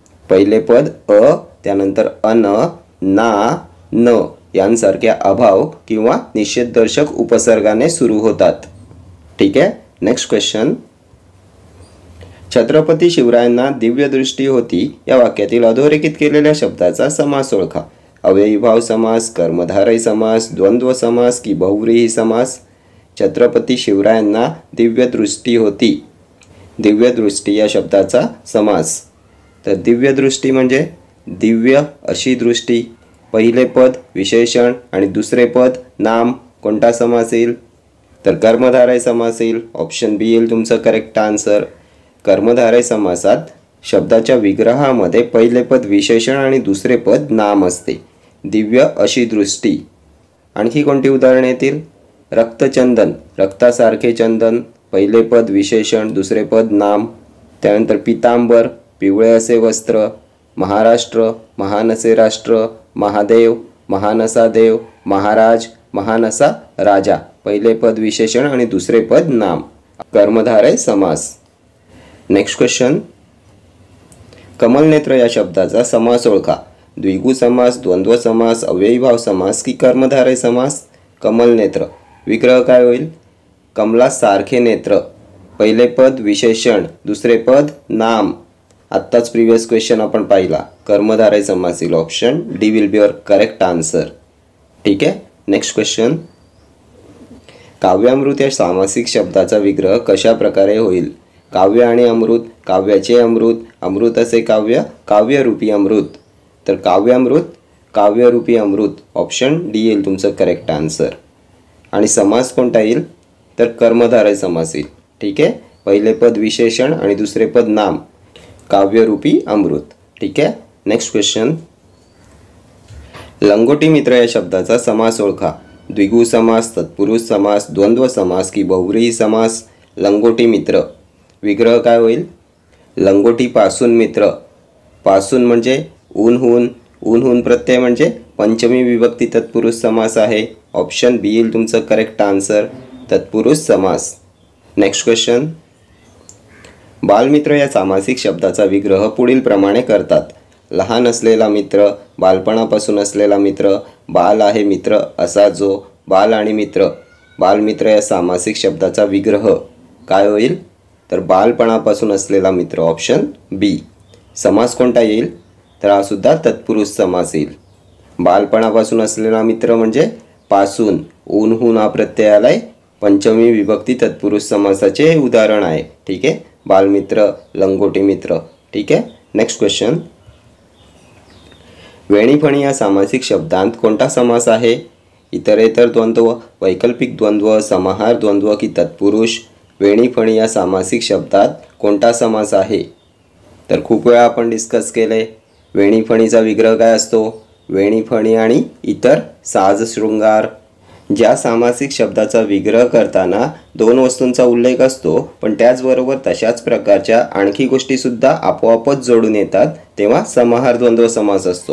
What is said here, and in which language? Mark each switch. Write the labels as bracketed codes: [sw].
[mr] पहिले पद अ, त्यानंतर अन, ना, न यांसारख्या अभाव किंवा निषेधदर्शक उपसर्गाने सुरू होतात. ठीक आहे. [en] Next question. [mr] छत्रपती शिवरायांना दिव्य दृष्टी होती या वाक्यातील अधोरेखित केलेल्या शब्दाचा समास ओळखा. अव्ययीभाव समास, कर्मधारय समास, द्वंद्व समास की बहुव्रीही समास. छत्रपती शिवरायांना दिव्य दृष्टी होती. दिव्य दृष्टी या शब्दाचा समास. तर दिव्य दृष्टी म्हणजे दिव्य अशी दृष्टी. पहिले पद विशेषण आणि दुसरे पद नाम. कोणता समास येईल? तर कर्मधारय समास येईल. ऑप्शन बी येईल तुमचं करेक्ट आन्सर. कर्मधारय समासात शब्दाच्या विग्रहामध्ये पहिले पद विशेषण आणि दुसरे पद नाम असते. दिव्य अशी दृष्टी. आणखी कोणती उदाहरणे येतील? रक्तचंदन, रक्तासारखे चंदन. पहिले पद विशेषण, दुसरे पद नाम. त्यानंतर पितांबर, पिवळे असे वस्त्र. महाराष्ट्र, महान असे राष्ट्र. महादेव, महान असा देव. महाराज, महान असा राजा. पहिले पद विशेषण आणि दुसरे पद नाम. कर्मधारय समास. [en] Next question. [mr] कमलनेत्र या शब्दाचा समास ओळखा. द्विगु समास, द्वंद्व समास, अव्ययीभाव समास की कर्मधारय समास. कमलनेत्र विग्रह काय होईल? कमला सारखे नेत्र. पहिले पद विशेषण, दुसरे पद नाम. आत्ताच [en] previous question [mr] आपण पाहिला. कर्मधारय समास येईल. [en] Option D will be your correct answer. [mr] ठीक आहे. [en] Next question. [mr] काव्यामृत या सामासिक शब्दाचा विग्रह कशा प्रकारे होईल? काव्य आणि अमृत, काव्याचे अमृत, अमृत असे काव्य, काव्यरूपी अमृत. तर काव्यामृत, काव्यरूपी अमृत. ऑप्शन डी येईल तुमचं करेक्ट आन्सर. आणि समास कोणता येईल? तर कर्मधारय समास येईल. ठीक आहे. पहिले पद विशेषण आणि दुसरे पद नाम. काव्यरूपी अमृत. ठीक आहे. [en] Next question. [mr] लंगोटी मित्र या शब्दाचा समास ओळखा. द्विगु समास, तत्पुरुष समास, द्वंद्व समास की बहुव्रीही समास. लंगोटी मित्र विग्रह काय होईल? लंगोटी पासून मित्र. पासून म्हणजे ऊनहून, ऊनहून प्रत्यय म्हणजे पंचमी विभक्ती तत्पुरुष समास आहे. ऑप्शन बी येईल तुमचं करेक्ट आन्सर. तत्पुरुष समास. [en] Next question. [mr] बालमित्र या सामासिक शब्दाचा विग्रह पुढील प्रमाणे करतात. लहान असलेला मित्र, बालपणापासून असलेला मित्र, बाल आहे मित्र असा जो. बाल आणि मित्र. बालमित्र या सामासिक शब्दाचा विग्रह काय होईल? तर बालपणापासून असलेला मित्र. ऑप्शन बी. समास कोणता येईल? तर हा सुद्धा तत्पुरुष समास येईल. बालपणापासून असलेला मित्र म्हणजे पासून, ऊनहून हा प्रत्यय आलाय. पंचमी विभक्ती तत्पुरुष समासाचे उदाहरण आहे. ठीक आहे. बालमित्र, लंगोटी मित्र. ठीक आहे. [en] Next question. [mr] वेणीफणी या सामासिक शब्दांत कोणता समास आहे? इतरेतर द्वंद्व, वैकल्पिक द्वंद्व, समाहार द्वंद्व की तत्पुरुष. वेणीफणी या सामासिक शब्दात कोणता समास आहे? तर खूप वेळा आपण डिस्कस केले. वेणीफणीचा विग्रह काय असतो? वेणीफणी आणि इतर साज शृंगार. ज्या सामासिक शब्दाचा विग्रह करताना दोन वस्तूंचा उल्लेख असतो पण त्याचबरोबर तशाच प्रकारच्या आणखी गोष्टीसुद्धा आपोआपच जोडून येतात तेव्हा समाहार द्वंद्व समास असतो.